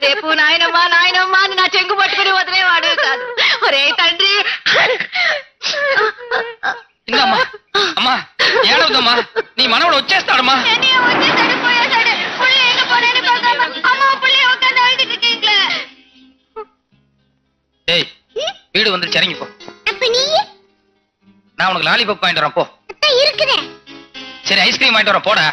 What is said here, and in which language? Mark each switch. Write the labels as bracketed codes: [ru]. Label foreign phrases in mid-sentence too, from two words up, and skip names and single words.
[te] రేపు నాయనమ్మా నాయనమ్మా అని నా చెంగు పట్టుకుని వదిలేవాడు కాదు. ఒరే తండ్రి. ఇందమ్మా అమ్మా ఏడవద్దమ్మా, నీ మనవడు వచ్చేస్తాడమ్మా. వచ్చేసాడు పోయేసాడు. [ta] புள்ளி எங்க போறேன்னு பார்க்காம அம்மா புள்ளி உட்காந்து அழுதுட்டு இருக்கீங்களே. ஏய் வீடு வந்து இறங்கிப்போ. அப்ப நீ? நான் உனக்கு லாலிபாப் வாங்கிட்டு வரேன் போ. இருக்குதே. சரி ஐஸ்கிரீம் வாங்கிட்டு வரேன் போடா.